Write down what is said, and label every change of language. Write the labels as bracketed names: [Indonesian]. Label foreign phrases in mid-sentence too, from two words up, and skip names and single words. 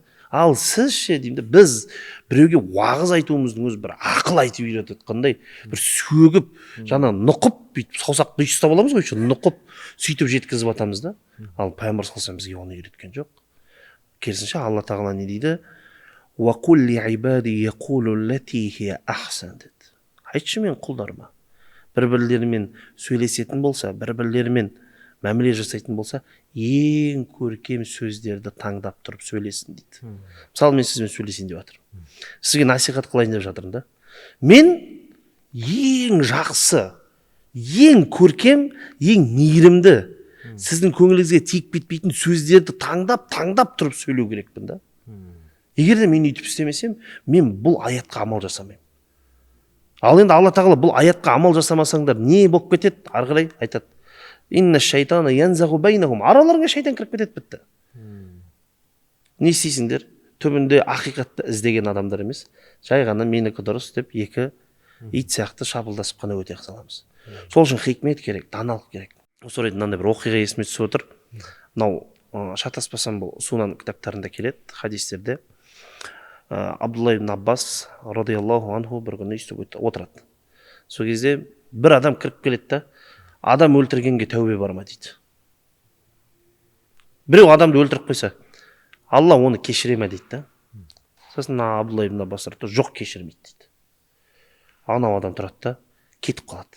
[Kazakh] Ал сіз ше деймін, біз біреуге уағыз айтуымыздың өзі бір ақыл айтып үйретеді, қандай бір сөгіп, жаңа нұқып, бүйтіп саусақты ұстап аламыз ғой, нұқып, сөйтіп жеткізіп атамыз да. Ал пайғамбар [Arabic] صلى الله عليه وسلم [Kazakh] бізге оны үйреткен жоқ. Керісінше Алла тағала не дейді? [Arabic] وَقُلْ لِعِبَادِي يَقُولُوا الَّتِي هِيَ أَحْسَنُ деді. [Kazakh] Айтшы мен құлдарыма, бір-бірлерімен сөйлесетін болса, бір-бірлерімен мәміле жасайтын болса, ең көркем сөздерді таңдап тұрып сөйлесін дейді. Мысалы, мен сізбен сөйлесейін деп жатырмын. Сізге насихат қылайын деп жатырмын да. Мен ең жақсы, ең көркем, ең мейірімді, сіздің көңіліңізге тиіп кетпейтін сөздерді таңдап тұрып сөйлеу керекпін да. Егер де мен үйтіп істемесем, мен бұл аятқа амал жасамаймын. Ал енді Алла тағала бұл аятқа амал жасамасаңдар не болып кетеді? Ары қарай айтады. [Arabic] إن الشيطان ينزغ بينهم. [Kazakh] Араларыңа шайтан кіріп кетеді, бітті. Не істейсіңдер? Түбінде ақиқатты іздеген адамдар емес, жай ғана менікі дұрыс деп екі ит сияқты шапылдасып қана өте саламыз. Сол үшін хикмет керек, даналық керек. Осы орайда мынандай бір оқиға есіме түсіп отыр. Мынау шатаспасам бұл Сунан кітаптарында келеді, хадистерде. Абдулла ибн Аббас [Arabic] رضي الله عنه [Kazakh] бір күні өйстіп отырады. Сол кезде бір адам кіріп келеді да, адам өлтіргенге тәубе бар ма дейді. Біреу адамды өлтіріп қойса, Алла оны кешіре ме дейді да. Сосын Абдулла ибн Аббас жоқ, кешірмейді дейді. Анау адам тұрады да, кетіп қалады.